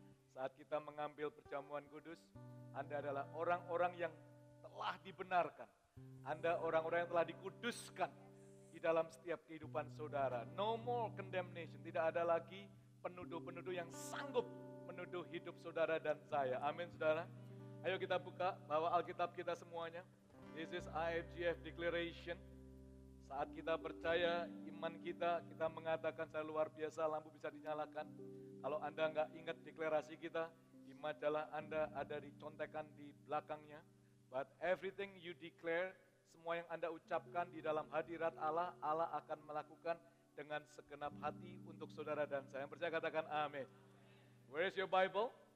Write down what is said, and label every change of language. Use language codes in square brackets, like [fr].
[id] Saat kita mengambil perjamuan kudus, Anda adalah orang-orang yang telah dibenarkan. Anda orang-orang yang telah dikuduskan di dalam setiap kehidupan saudara. [en] No more condemnation. [id] Tidak ada lagi penuduh-penuduh yang sanggup menuduh hidup saudara dan saya. Amin, saudara. Ayo kita buka, bawa Alkitab kita semuanya. [en] This is IFGF Declaration. [id] Saat kita percaya iman kita mengatakan saya luar biasa, lampu bisa dinyalakan. Kalau Anda nggak ingat deklarasi kita, di majalah Anda ada dicontekan di belakangnya. [en] But everything you declare, [id] semua yang Anda ucapkan di dalam hadirat Allah, Allah akan melakukan dengan segenap hati untuk saudara dan saya. Yang percaya katakan amin. [en] Where is your Bible?